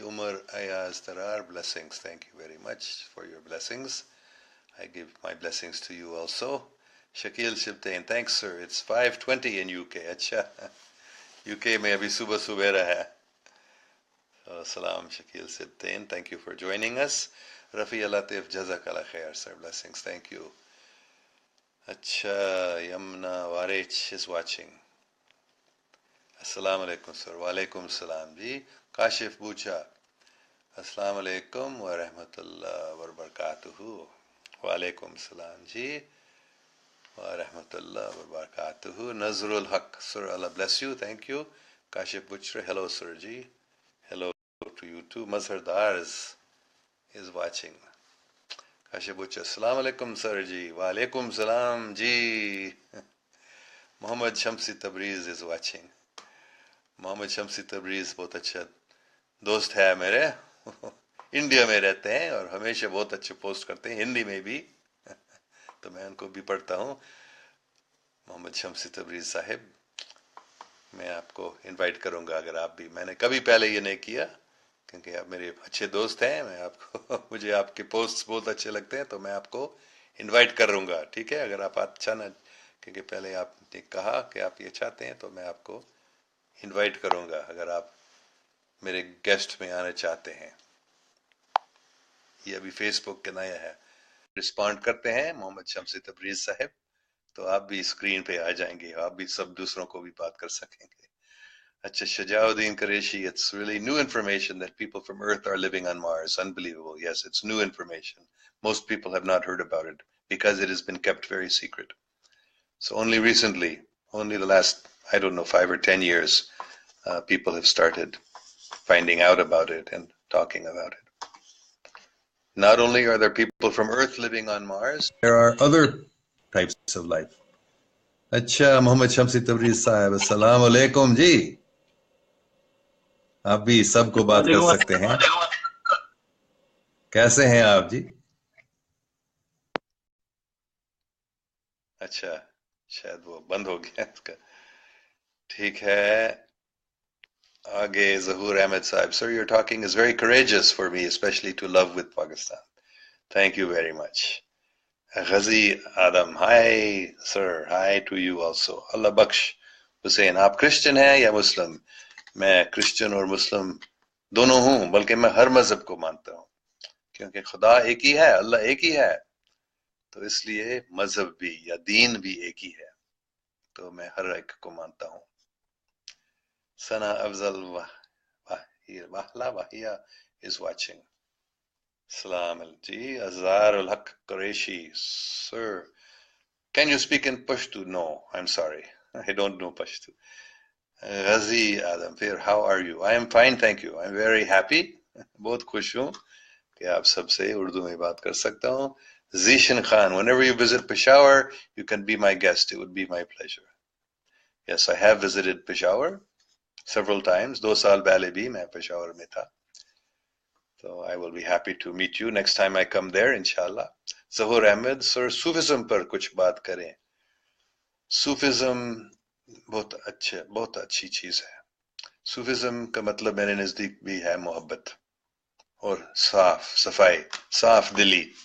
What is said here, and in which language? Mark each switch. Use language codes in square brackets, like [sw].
[en] Umar Ayaz Tarar, blessings, thank you very much for your blessings. I give my blessings to you also. Shakil Shibtain, thanks sir, it's 5:20 in UK. [ur] اچھا, UK میں ابھی صبح سویرا ہے. [en] Salam Shakil Shibtain, thank you for joining us. Rafi Latif, Jazakallah khair sir, blessings, thank you. اچھا, Yamna Warech is watching. [ur] السلام علیکم سر. وعلیکم السلام جی. کاشف بوچھا, السلام علیکم ورحمۃ اللہ وبرکاتہ. وعلیکم السلام جی ورحمۃ اللہ وبرکاتہ. [en] Nazar ulHaq, sir Allah bless you, thank you. Kashif Bachar, hello sir ji, hello to you too. Mazhar Darz is watching. [ur] Kashif Butcher, السلام علیکم سر جی. وعلیکم السلام جی. محمد شمسی تبریز is watching. محمد شمسی تبریز بہت اچھا دوست ہے میرے, انڈیا میں رہتے ہیں اور ہمیشہ بہت اچھے پوسٹ کرتے ہیں, ہندی میں بھی, تو میں ان کو بھی پڑھتا ہوں. محمد شمسی تبریز صاحب, میں آپ کو انوائٹ کروں گا اگر آپ بھی, میں نے کبھی پہلے یہ نہیں کیا کیونکہ آپ میرے اچھے دوست ہیں, میں آپ کو مجھے آپ کے پوسٹ بہت اچھے لگتے ہیں, تو میں آپ کو انوائٹ کروں گا, ٹھیک ہے. اگر آپ اچھا نہ, کیونکہ پہلے آپ نے کہا کہ آپ یہ چاہتے ہیں, تو میں آپ کو انوائٹ کروں گا اگر آپ میرے گیسٹ میں آنا چاہتے ہیں. یہ ابھی فیس بک کے نیا ہے, رسپونڈ کرتے ہیں محمد شمسی تبریز صاحب, تو آپ بھی اسکرین پہ آ جائیں گے, آپ بھی سب دوسروں کو بھی بات کر سکیں گے. [en] اچھا, Shuja uddin Qureshi, it's really new information that people from Earth are living on Mars. Unbelievable. Yes, it's new information. Most people have not heard about it because it has been kept very secret. So only recently, only the last, I don't know, 5 or 10 years, people have started finding out about it and talking about it. Not only are there people from Earth living on Mars, there are other types of life. [ur] اچھا, محمد شمسی تبریز صاحب, السلام علیکم جی. آپ بھی سب کو بات کر سکتے ہیں. کیسے ہیں آپ جی؟ اچھا, شاید وہ بند ہو گیا اس کا, ٹھیک ہے. آگے ظہور احمد صاحب. [en] Sir, your talking is very courageous for me, especially to love with Pakistan. Thank you very much. Ghazi Adam, hi sir, hi to you also. [ur] Allah Bakhsh حسین, آپ کرسچن ہیں یا مسلم؟ میں کرسچن اور مسلم دونوں ہوں, بلکہ میں ہر مذہب کو مانتا ہوں, کیونکہ خدا ایک ہی ہے, اللہ ایک ہی ہے, تو اس لیے مذہب بھی یا دین بھی ایک ہی ہے, تو میں ہر ایک کو مانتا ہوں. [en] ثنا افضل واہلا واہیا is watching. Salam ji. Azhar ul Haq Qureshi, sir. Can you speak in Pashto? No, I'm sorry. I don't know Pashto. Ghazi Adam Fir, how are you? I am fine, thank you. I'm very happy. [ur] بہت خوش ہوں کہ آپ سب سے اردو میں بات کر سکتا ہوں. [en] Zishan Khan, whenever you visit Peshawar, you can be my guest. It would be my pleasure. Yes, I have visited Peshawar several times. [ur] 2 سال پہلے بھی میں پشاور میں تھا. [en] So I will be happy to meet you next time I come there, inshallah. [ur] Zahur Ahmed, sir, Sufism پر کچھ بات کریں. Sufism بہت اچھی چیز ہے. Sufism کا مطلب میرے نزدیک بھی ہے محبت اور صفائی, صاف دلی.